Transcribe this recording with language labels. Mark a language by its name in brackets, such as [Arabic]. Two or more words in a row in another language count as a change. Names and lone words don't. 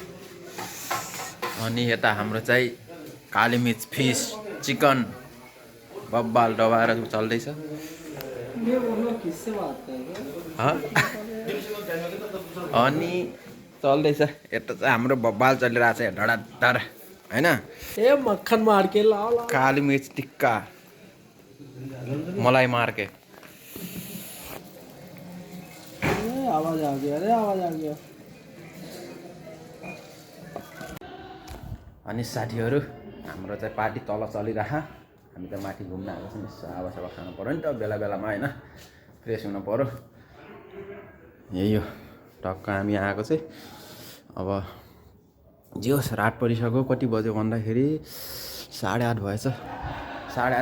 [Nepali] अनि यता हाम्रो चाहिँ काली मिर्च फिस चिकन बब्बाल डबाएर चल्दैछ। अनि चल्दैछ यता चाहिँ हाम्रो बब्बाल चलिरहेको छ धडाधड होइन। [Hindi] ए मक्खन मार के लाओ काली मिर्च टिक्का मलाई मार के। आवाज आ गया, अरे आवाज आ गया। [Nepali] अनि साथीहरू हाम्रो चाहिँ पार्टी तल चलिरह हामी त माथि घुम्न आएको छौँ यसो हावासावा खानु पऱ्यो नि त बेला बेलामा होइन फ्रेस हुनु पऱ्यो यही हो टक्क हामी आएको चाहिँ अब जे होस् रात परिसक्यो कति बज्यो भन्दाखेरि 8:30 भएछ 8:30